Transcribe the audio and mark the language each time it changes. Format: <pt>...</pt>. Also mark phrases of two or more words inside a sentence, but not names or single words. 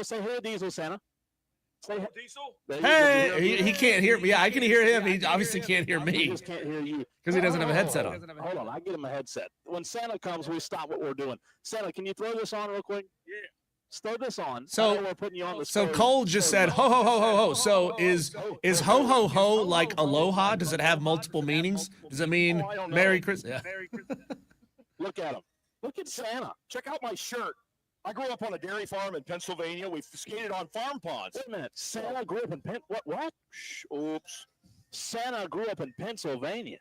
<en>Say, hey, Diesel, Santa. Say, Diesel? Hey, he can't hear me. Yeah, I can hear him. He obviously can't hear me. He just can't hear you. Because he doesn't have a headset on. Hold on, I get him a headset. When Santa comes, we stop what we're doing. Santa, can you throw this on real quick? Yeah. Throw this on. So we're putting you on the Cole just said ho ho ho ho ho. So is ho ho ho like aloha? Does it have multiple meanings? Does it mean Merry Christmas? Yeah. Look at him. Look at Santa. Check out my shirt. I grew up on a dairy farm in Pennsylvania. We skated on farm ponds. Wait a minute. Santa grew up in What? Oops. Santa grew up in Pennsylvania.</en>